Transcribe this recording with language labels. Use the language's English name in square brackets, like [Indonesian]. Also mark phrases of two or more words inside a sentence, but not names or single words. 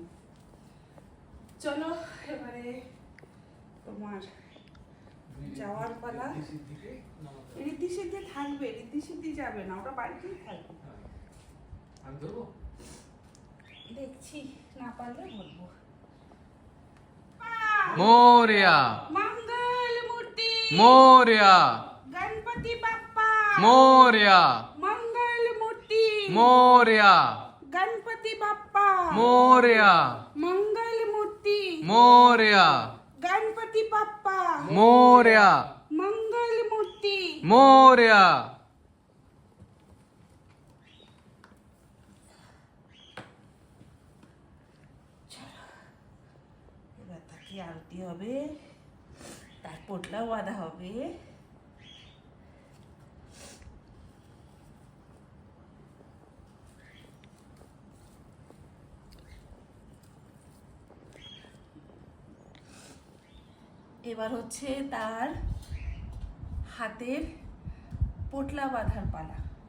[Bangla] চলো এবারে তোমার যাওয়ার পালা। ঋদ্ধি সিদ্ধি থাকবে, ঋদ্ধি সিদ্ধি যাবে না, ওটা বাড়িতেই থাকবে। দেখছি না পারলে বলবো। [Marathi] मोरया मंगल मूर्ति मोरया गणपति बाप्पा मोरया मंगल मूर्ति मोरया गणपति बाप्पा मोरया मंगल मूर्ति मोरया गणपति बाप्पा मोरया मंगल मूर्ति मोरया। [Bangla] এবার তাকে আরতি হবে, তার পোটলাও বাঁধা হবে। এবার হচ্ছে তার হাতের পোটলা বাঁধার পালা।